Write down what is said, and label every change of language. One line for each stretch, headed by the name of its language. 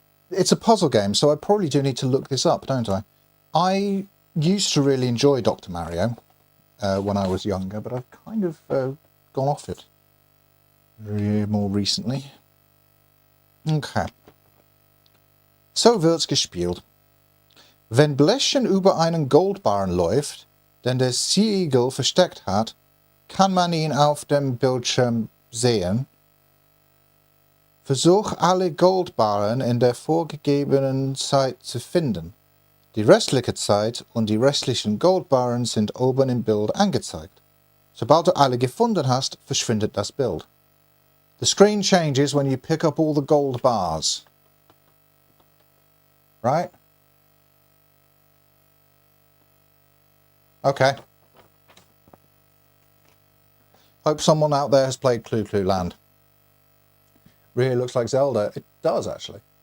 English: It's a puzzle game, so I probably do need to look this up, don't I? I used to really enjoy Dr. Mario when I was younger, but I've kind of gone off it more recently.
German: Okay. So wird's gespielt. Wenn Bläschchen über einen Goldbarren läuft, den der Seeigel versteckt hat, kann man ihn auf dem Bildschirm sehen. Versuch alle Goldbarren in der vorgegebenen Zeit zu finden. Die restliche Zeit und die restlichen Goldbarren sind oben im Bild angezeigt. Sobald du alle gefunden hast, verschwindet das Bild.
English: The screen changes when you pick up all the gold bars. Right? Okay. Hope someone out there has played Clu Clu Land. Really looks like Zelda. It does, actually.